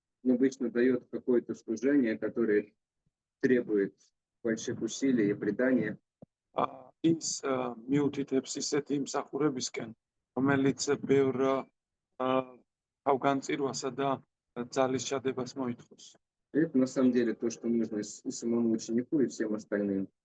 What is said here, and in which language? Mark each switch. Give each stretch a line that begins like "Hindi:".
Russian: Он обычно дает какое-то служение, которое требует больших усилий и предания.
Georgian: ის მიუთითებს ისეთი მსახურებისკენ, რომელიც ბევრ თავგანწირვასა და ძალის ჩადებას მოითხოვს.
Russian: Это на самом деле то, что нужно и самому ученику, и всем остальным.